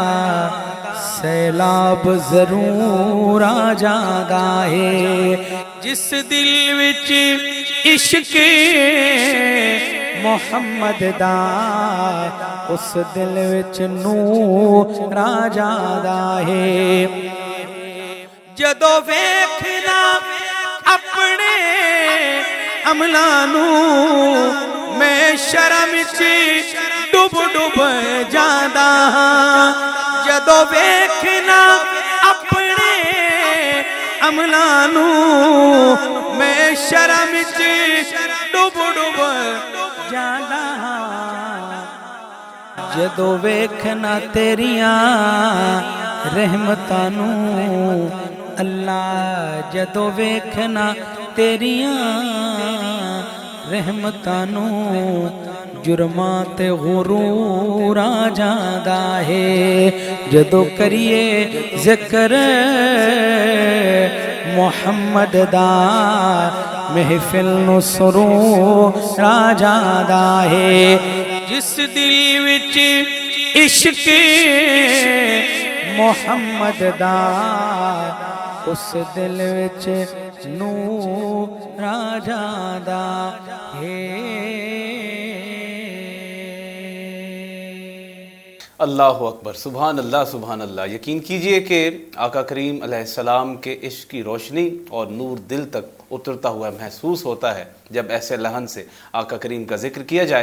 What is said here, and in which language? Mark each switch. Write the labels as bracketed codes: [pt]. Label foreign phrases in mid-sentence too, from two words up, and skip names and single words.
[pa] سیلاب ضرور آ جاندا ہے جس دل وچ عشق محمد دا اس دل وچ نور آ جاندا ہے جدو ویکھنا اپنے عملاں نو میں شرم وچ ڈب ڈب جاندا ہاں جدو ویکھنا اپنے عملاں نو میں شرم وچ ڈب ڈب جاندا ہاں جدو ویکھنا تیریاں رحمتاں نو اللہ جدو ویکھنا تیریاں رحمتاں نو جرماں تے غرور آ جاندا ہے جدو کریے ذکر محمد دا محفل نو سرور آ جاندا ہے جس دل وچ عشق محمد دا اس دل وچ نور آ جاندا ہے [ar] اللہ اکبر سبحان اللہ سبحان اللہ [ur] یقین کیجئے کہ آقا کریم [ar] علیہ السلام [ur] کے عشق کی روشنی اور نور دل تک اترتا ہوا محسوس ہوتا ہے جب ایسے لحن سے آقا کریم کا ذکر کیا جائے۔